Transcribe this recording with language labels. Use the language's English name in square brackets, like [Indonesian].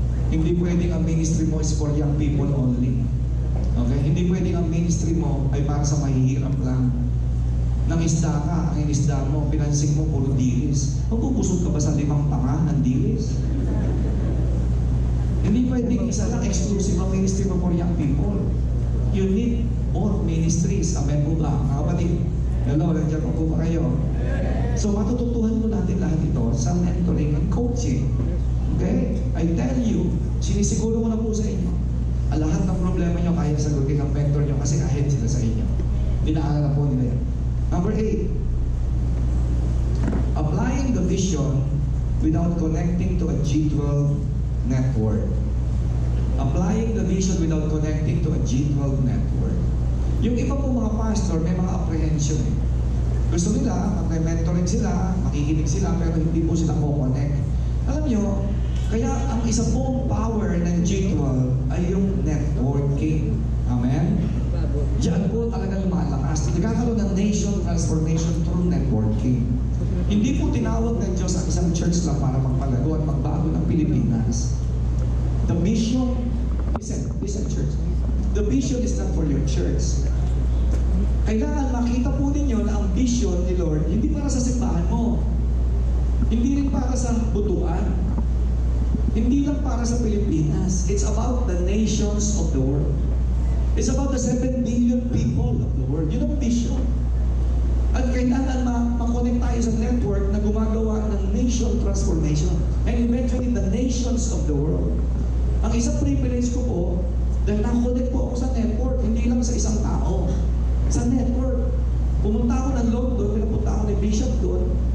[Filipino] Hindi pwedeng ang ministry mo [English] is for young people only. Okay? [Filipino] Hindi pwedeng ang ministry mo ay para sa mahihirap lang. Nang isda ka, ang inisda mo, pinansing mo, puro dilis. Magpupusog ka ba sa 5 panga ng dilis? Hindi pwedeng isa lang exclusive ang ministry mo [English] for young people. You need both ministries. [Filipino] Amen po ba? Mga kapatid, hello, nandiyan po ba kayo? So, matututuhan mo natin lahat ito sa [English] mentoring and coaching. [Filipino] Okay? [English] I tell you, [Filipino] sinisiguro ko na po sa inyo, lahat ng problema nyo kaya sagutin ng mentor nyo kasi ahead sila sa inyo. Dinaaral na po nila yan. [English] Number 8, applying the vision without connecting to a G12 network. Applying the vision without connecting to a G12 network. [Filipino] Yung iba po mga pastor, may mga apprehension eh. Gusto nila, mag-mentoring sila, makikinig sila, pero hindi po sila co-connect. Alam nyo, kaya ang isa pong power ng G12 ay yung networking. Amen? Diyan po talaga lumalakas. Nagkakaroon ng [English] nation transformation through networking. [Filipino] Hindi po tinawag ng Diyos ang isang church lang para magpalago at magbago ng Pilipinas. [English] The mission, listen church, the vision is not for your church. [Filipino] Kailangan makita po ninyo na ang vision ni Lord, hindi para sa simbahan mo. Hindi rin para sa butuan. Hindi lang para sa Pilipinas. [English] It's about the nations of the world. It's about the 7 billion people of the world. [Filipino] Yun ang vision. At kailangan makonect tayo sa network na gumagawa ng nation transformation. [English] And eventually, the nations of the world. [Filipino] Ang isang privilege ko po, dahil nakakonect po ako sa network, hindi lang sa isang tao. Sa network. Pumunta ako ng London, pinapunta ako ni Bishop doon.